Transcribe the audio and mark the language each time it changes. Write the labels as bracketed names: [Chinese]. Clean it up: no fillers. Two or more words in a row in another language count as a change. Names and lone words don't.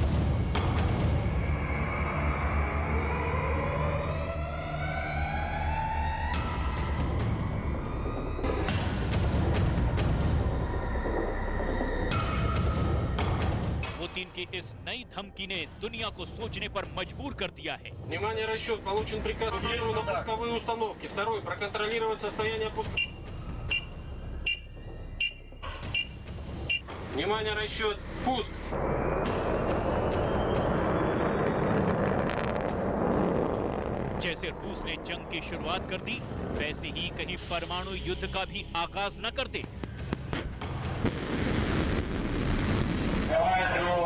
[Hindi] पुतिन की इस नई धमकी ने दुनिया को सोचने पर मजबूर कर दिया है। [Russian] Внимание, расчет. Получен приказ на пусковые установки. Второй. Проконтролировать состояние пуска. Внимание, расчет. Пуск. [Hindi] जैसे रूस ने जंग की शुरुआत कर दी, वैसे ही कहीं परमाणु युद्ध का भी आगाज न कर दे।